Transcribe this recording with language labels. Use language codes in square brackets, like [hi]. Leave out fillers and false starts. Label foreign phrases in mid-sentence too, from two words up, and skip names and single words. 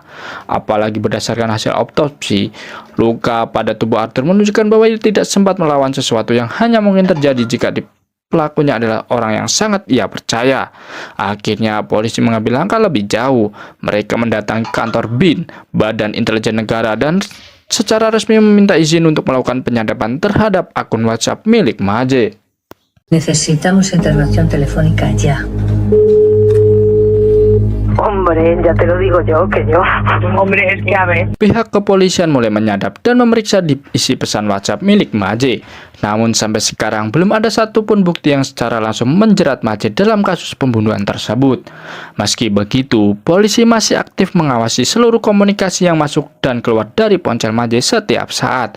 [id] Apalagi berdasarkan hasil autopsi, luka pada tubuh Arthur menunjukkan bahwa ia tidak sempat melawan sesuatu yang hanya mungkin terjadi jika pelakunya adalah orang yang sangat ia percaya. Akhirnya polisi mengambil langkah lebih jauh. Mereka mendatangi kantor BIN, Badan Intelijen Negara, dan secara resmi meminta izin untuk melakukan penyadapan terhadap akun WhatsApp milik Maje. [es] Necesitamos intervención telefónica ya. Hombre, ya te lo digo yo, que yo. Hombre, es que a ver. [id] Pihak kepolisian mulai menyadap dan memeriksa isi pesan WhatsApp milik Maje. Namun sampai sekarang belum ada satupun bukti yang secara langsung menjerat Maje dalam kasus pembunuhan tersebut. Meski begitu, polisi masih aktif mengawasi seluruh komunikasi yang masuk dan keluar dari ponsel Maje setiap saat.